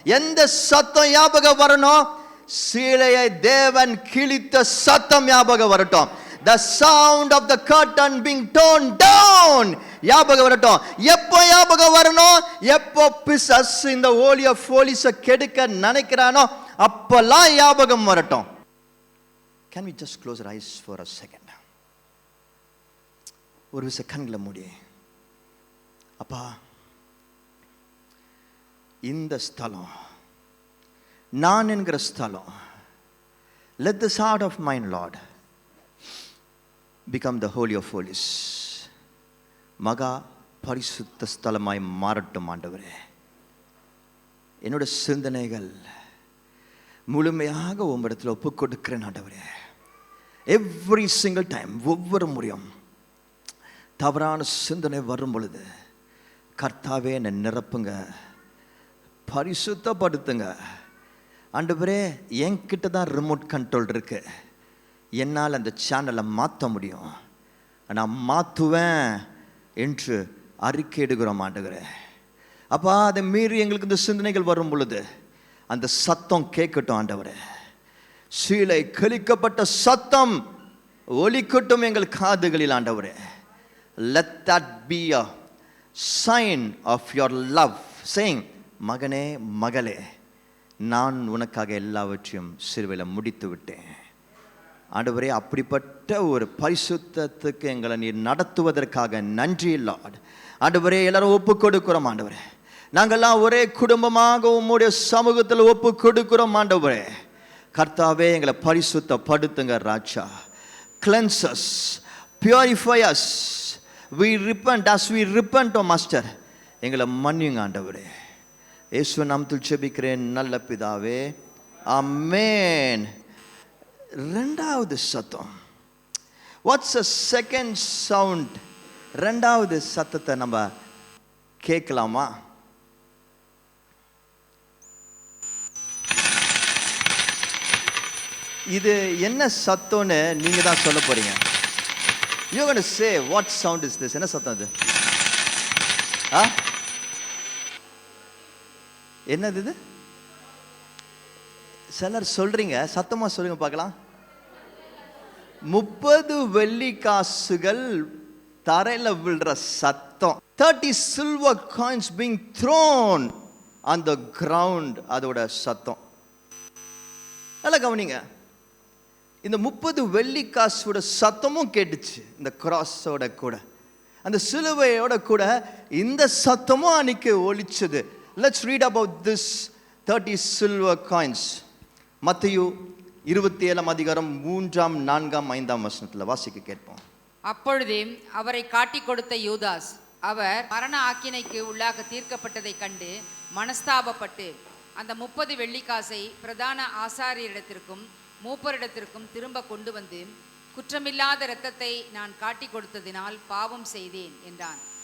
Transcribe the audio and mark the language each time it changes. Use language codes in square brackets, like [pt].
[ta] எந்த சத்தம் ஞாபகம் வரணும்? சீலையை தேவன் கிழித்த சத்தம் ஞாபகம் வரட்டும். [en] The sound of the curtain being torn down [ta] ஞாபகம் வரட்டும். எப்போ ஞாபகம் வரணும்? எப்போ பிசாசு இந்த ஹோலி ஆஃப் ஹோலிஸை கெடுக்க நினைக்கிறானோ அப்பெல்லாம் ஞாபகம் வரட்டும். [en] Can we just close our eyes for a second? [ta] ஒரு விசை கண்களை மூடி, அப்பா, இந்த ஸ்தலம், நான் என்கிற ஸ்தலம், [en] let this heart of mine, Lord, become the holy of holies. [ta] மகா பரிசுத்த ஸ்தலமாய் மாறட்டும் ஆண்டவரே. என்னோட சிந்தனைகள் முழுமையாக உம்மிடத்தில் ஒப்பு கொடுக்கிறேன் ஆண்டவரே. [en] every single time, [ta] ஒவ்வொரு முறையும் தவறான சிந்தனை வரும் பொழுது கர்த்தாவே என்னை நிரப்புங்க, பரிசுத்தப்படுத்துங்க ஆண்டவரே. என்கிட்ட தான் ரிமோட் கண்ட்ரோல் இருக்கு. என்னால் அந்த சேனலை மாற்ற முடியும், நான் மாற்றுவேன் என்று அறிக்கை எடுக்கிறோம் ஆண்டவரே. அப்பா, அதை மீறி எங்களுக்கு இந்த சிந்தனைகள் வரும் பொழுது அந்த சத்தம் கேட்கட்டும் ஆண்டவரே. சீலை கிழிக்கப்பட்ட சத்தம் ஒலிக்கட்டும் எங்கள் காதுகளில் ஆண்டவரே. [en] Let that be a sign of your love, saying, [ta] மகனே மகளே, நான் உனக்காக எல்லாவற்றையும் சிலுவையில் முடித்து விட்டேன். ஆண்டவரே, அப்படிப்பட்ட ஒரு பரிசுத்தத்துக்கு எங்களை நீர் நடத்துவதற்காக நன்றி லார்ட். ஆண்டவரே, எல்லாரும் ஒப்பு கொடுக்கிறோம் ஆண்டவரே. நாங்கள்லாம் ஒரே குடும்பமாக உம்முடைய சமூகத்தில் ஒப்பு கொடுக்கிறோம் ஆண்டவரே. கர்த்தாவே, எங்களை பரிசுத்தப்படுத்துங்க ராஜா. [en] Cleanse us, purify us. We repent as we repent, O Master. [ta] எங்களை மன்னியுங்க ஆண்டவரே. இயேசு நாமத்தில் ஜெபிக்கிறேன் நல்ல பிதாவே, ஆமென். ரெண்டாவது சத்தம், [en] What's a second sound? [ta] ரெண்டாவது சத்தத்தை நம்ம கேட்கலாமா? இது என்ன சத்தம்னு நீங்க தான் சொல்ல போறீங்க. [en] You going to say what sound is this? [ta] என்ன சத்தம் இது? என்னது இது? சிலர் சொல்றீங்க, சத்தமா சொல்லுங்க பார்க்கலாம். 30 வெள்ளி காசுகள் தரையில விழுற சத்தம். [en] 30 silver coins being thrown on the ground, [ta] அதோட சத்தம். நல்லா கவனிங்க. இந்த 30 வெள்ளி காசோட சத்தமும் கேட்டுச்சு. இந்த கிராஸோட கூட, அந்த சிலுவையோட கூட இந்த சத்தமும் அன்னைக்கு ஒலிச்சது. [en] Let's read about this 30 silver coins. [ta] மத்தேயு 27 அதிகாரம் 3, 4, 5 வசனத்தில் வாசிக்க கேட்போம். அப்பொழுதே அவரை காட்டி கொடுத்த யூதாஸ், அவர் மரண ஆக்கினைக்கு உள்ளாக தீர்க்கப்பட்டதை கண்டு மனஸ்தாபப்பட்டு அந்த 30 வெள்ளிக்காசை பிரதான ஆசாரியரிடத்திற்கும் மூப்பரிடத்திற்கும் திரும்ப கொண்டு வந்து, குற்றமில்லாத இரத்தத்தை நான் காட்டி கொடுத்ததினால் பாவம் செய்தேன் என்றான்.